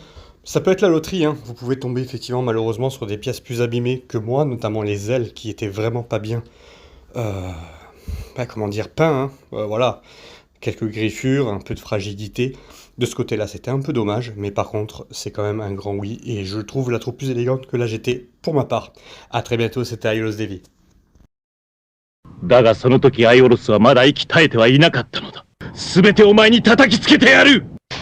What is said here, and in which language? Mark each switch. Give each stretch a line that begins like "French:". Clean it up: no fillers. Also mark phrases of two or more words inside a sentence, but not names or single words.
French: Ça peut être la loterie, hein. Vous pouvez tomber effectivement malheureusement sur des pièces plus abîmées que moi, notamment les ailes qui étaient vraiment pas bien, comment dire, peintes, hein. Voilà. quelques griffures, un peu de fragilité. De ce côté-là, c'était un peu dommage, mais par contre, c'est quand même un grand oui, et je trouve la troupe plus élégante que la GT, pour ma part. A très bientôt, c'était Aiolos Devi.
Japanese: だがその時アイオロスはまだ息絶えてはいなかったのだ。全てお前に叩きつけてやる。